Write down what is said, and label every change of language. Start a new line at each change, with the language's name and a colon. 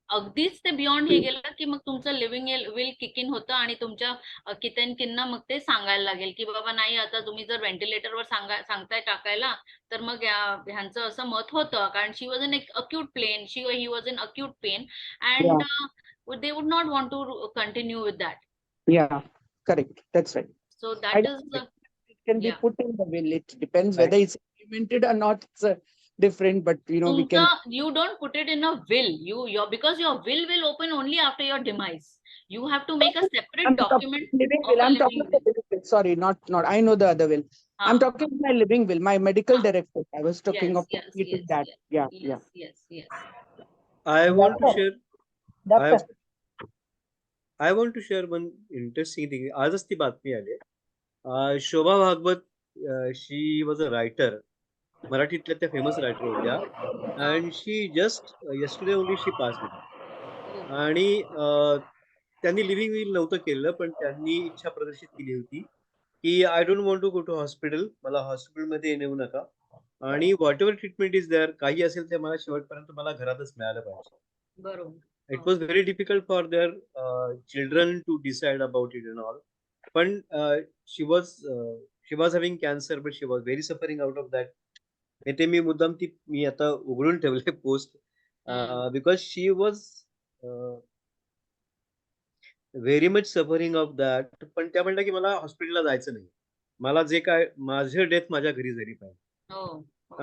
Marathi: अगदीच ते बियॉन्ड हे गेलं की मग तुमचं लिव्हिंग विल किक इन होतं आणि तुमच्या कितनकिनना मग ते सांगायला लागेल की बाबा नाही, आता तुम्ही जर व्हेंटिलेटरवर सांगताय टाकायला, तर मग ह्यांचं असं मत होतं, कारण
English: She was in acute pain, he was in acute pain and they would not want to continue with that. Yeah, correct. That's right. So that is it can be put in the will. It depends whether it's implemented or not. It's different, but we can. You don't put it in a will. Because your will open only after your demise. You have to make a separate document. I'm talking about living will. Sorry, not. I know the other will. I'm talking my living will, my medical director. I was talking of that. Yes. I want to share. Doctor. I want to share one interesting thing.
Marathi: आजच ती बातमी आली.
English: Shobha Bhagwat, she was a writer,
Marathi: मराठीतल्या त्या famous writer होत्या,
English: And she just yesterday only she pass with.
Marathi: आणि त्यांनी living will नव्हतं केलं, पण त्यांनी इच्छा प्रदर्शित केली होती की
English: I don't want to go to hospital,
Marathi: मला हॉस्पिटलमध्ये नेऊ नका, आणि
English: whatever treatment is there,
Marathi: काही असेल ते मला शेवटपर्यंत मला घरातच मिळालं पाहिजे. बरोबर.
English: It was very difficult for their children to decide about it and all. But she was having cancer, but she was very suffering out of that.
Marathi: ते मी मुद्दाम मी आता उघडून ठेवले post,
English: because she was very much suffering of that.
Marathi: पण त्या म्हणल्या की मला हॉस्पिटलला जायचं नाही, मला जे काय माझं डेथ माझ्या घरी झाली पाहिजे.